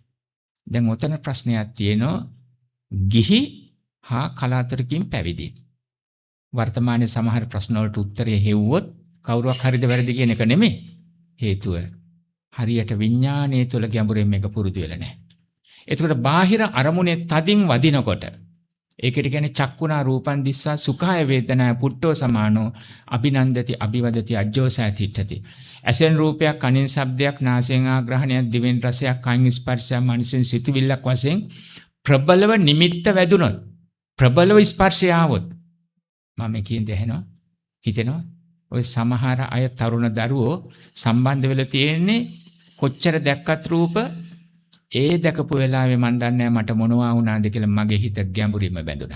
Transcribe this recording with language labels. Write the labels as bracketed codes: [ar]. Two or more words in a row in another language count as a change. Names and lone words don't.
[si] දැන් ඔතන ප්‍රශ්නයක් තියෙනවා. ගිහි හා කලාතුරකින් පැවිදි. වර්තමානයේ සමහර ප්‍රශ්න වලට උත්තරය හෙව්වොත් කවුරුවක් හරිද වැරදි කියන එක නෙමෙයි. හේතුව හරියට විඥානයේ තුල ගැඹුරින් මේක පුරුදු වෙලා නැහැ. එතකොට බාහිර අරමුණේ තදින් වදිනකොට ඒකට කියන්නේ [pi] චක්කුණා රූපං දිස්සා සුඛාය වේදනාය පුට්ඨෝ සමානෝ අභිනන්දති අභිවදති අජ්ජෝසය තිට්ඨති. [si] ඇසෙන් රූපයක්, කනින් ශබ්දයක්, නාසයෙන් ආග්‍රහණයක්, දිවෙන් රසයක්, කයින් ස්පර්ශයක්, මනසෙන් සිතුවිල්ලක් වශයෙන් ප්‍රබලව නිමිත්ත වැදුනොත්, ප්‍රබලව ස්පර්ශය ආවොත් මම කියන්නේ ඇහෙනවා, හිතෙනවා. ඔය සමහර අය තරුණ දරුවෝ සම්බන්ධ වෙලා තියෙන්නේ කොච්චර දැක්කත් රූප ඒ දැකපු වෙලාවේ මන් දන්නේ මට මොනවා වුණාද කියලා මගේ හිත ගැඹුරින්ම බැඳුනා.